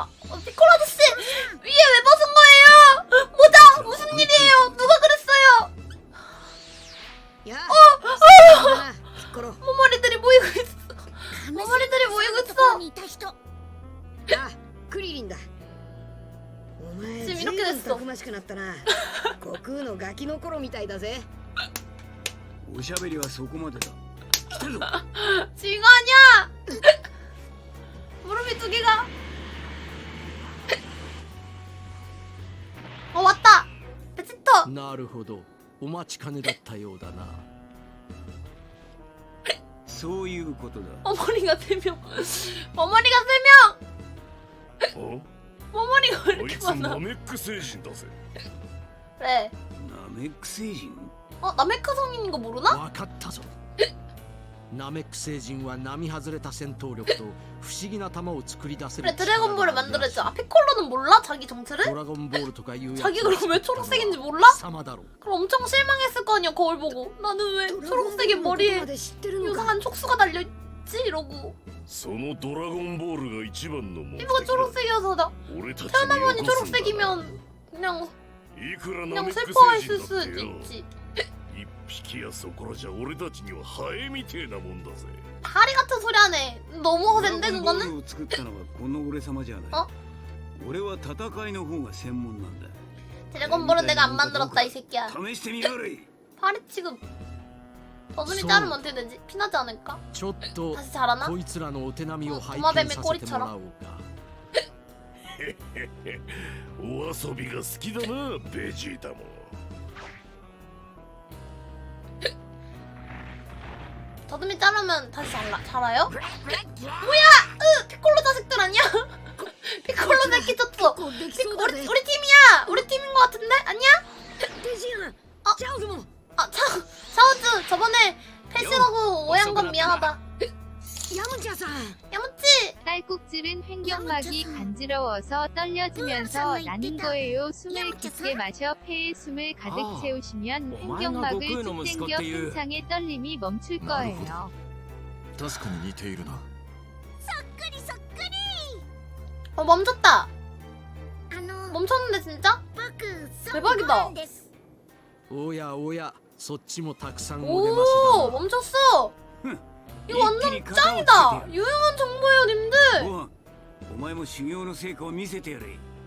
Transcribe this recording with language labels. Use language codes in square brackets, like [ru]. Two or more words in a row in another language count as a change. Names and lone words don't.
[ko] 피콜 아저씨! 위에 왜 벗은 거예요? 모자! 무슨 일이에요? 누가 그랬어요? 머머리들이 모이고 있어. 머머리들이 모이고 있어. 지금 이렇게 됐어. [ja] おしゃべりはそこまでだ。来たぞ。 [ko] 지금 아니야! 무릎이 두 개가. 왔다! 베지터! [ja] なるほどお待ちかねだったようだなそういうことだ。 [ko] 머머리가 3명. 머머리가 3명! [ja] お [ko] 머머리가 왜 [ja] あい [ko] 이렇게 [ja] つ [ko] 많아? [ja] ナメック星人だぜ [ko] 그래. [ja] ナメック星人？ [ko] 나메카 성인인 거 모르나? [ja] わかったぞナメック星人は並外れた戦闘力と不思議な球を作り出せる [ko] 그래 드래곤볼을 만들었죠. 아 피콜로는 몰라? 자기 [ja] ド [ko] 정체를? [ja] ラゴンボールとかいうやつ [ko] 자기 그럼 왜 초록색인지 몰라? [ja] 様だろう [ko] 그럼 엄청 실망했을 거 아니야 거울 보고. 나는 왜 초록색의 머리에 유사한 촉수가 달려있지? 이러고. [ja] そのドラゴンボールが一番の目的 [ko] 피부가 [ja] だ [ko] 초록색이어서 [ja] 俺たちに [ko] 태어나면이 [ja] よこすんだ [ko] 초록색이면 그냥 [ja] いくらナ [ko] 그냥 [ja] メック [ko] 슬퍼했을 [ja] 星人だっ [ko] 수도 [ja] てよ [ko] 있지. [ja] 一匹やそこらじゃ俺たちにはハエみてえなもんだぜ [ko] 다리 같은 소리 하네. 너무 [ja] ドラ [ko] 허센데 [ja] ゴンボー [ko] 그거는? [ja] ルを作ったのはこの俺様じゃない。あ俺は戦いの方が専門なんだ。 [ko] 드래곤볼은 내가 안 만들었다 이 새끼야. [ja] 試してみやがれ。 [ko] 팔이 지금 버블이 소. 자르면 어떻게 되지? 피나지 않을까? [ja] ちょっと [ko] 다시 자라나? [ja] こいつらのお手並みを拝トマベメ見させてもらおうかお遊びが好きだなベジータも [ko] 더듬이 자르면 다시 자라요? 뭐야! 피콜로 자식들 아니야? 피콜로 새끼 쳤어. 우리 팀이야. 우리 팀인 것 같은데? 아니야? 샤오즈 저번에 패싱하고 오해한 건 미안하다. 야무치. 딸꾹질은 횡격막이 간지러워서 떨려지면서 나는 거예요. 숨을 깊게 마셔 폐에 숨을 가득 채우시면 횡격막을 쭉 당겨 팽창의 떨림이 멈출 거예요. [ja] 確かに似ているな [ko] 멈췄다. 멈췄는데 진짜? 대박이다. [ja] おやおやそっちもたくさんお出 [ko] 오 [ja] まし [ko] 멈췄어. [ja] ふん [ko] 이거 완전 짱이다. 유용한 정보예요 님들. [ja] おうお前も修行の成果を見せてやれ。